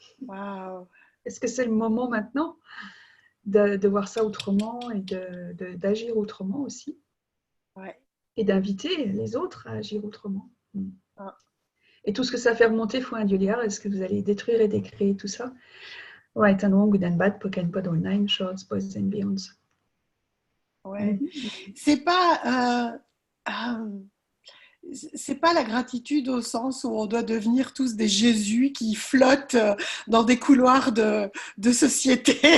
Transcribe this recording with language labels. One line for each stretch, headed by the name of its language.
French: Wow. Est-ce que c'est le moment maintenant de voir ça autrement et d'agir autrement aussi? Ouais. Et d'inviter les autres à agir autrement. Ah. Et tout ce que ça fait remonter, faut un Julia, est-ce que vous allez détruire et décréer tout ça?
English: Right and wrong, good and bad, poke and pod all nine, shorts, boys and beyonds.
French: Ouais. C'est pas c'est pas la gratitude au sens où on doit devenir tous des Jésus qui flottent dans des couloirs de société.